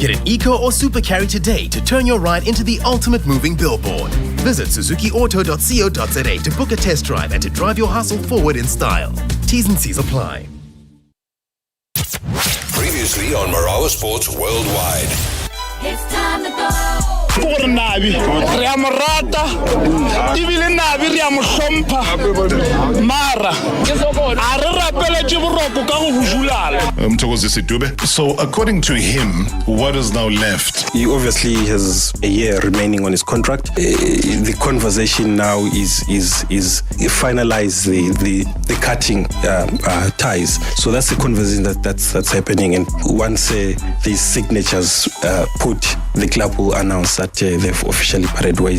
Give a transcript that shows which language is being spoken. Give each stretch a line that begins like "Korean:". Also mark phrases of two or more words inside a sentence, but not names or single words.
English: Get an eco or super carry today to turn your ride into the ultimate moving billboard. Visit suzukiauto.co.za to book a test drive and to drive your hustle forward in style. T's and C's apply. Previously on Marawa Sports Worldwide. It's time to go.
Northern Sotho: Gore Nabi, re a mo rata, ebile Nabi re a mo hlompha. Mara, a re rapeletse boroko ka go hujulala.
English: So according to him, what is now left? He obviously has a year remaining on his contract. The conversation now is finalize the cutting ties. So that's the conversation that's happening. And once these signatures put, the club will announce that they've officially parted ways.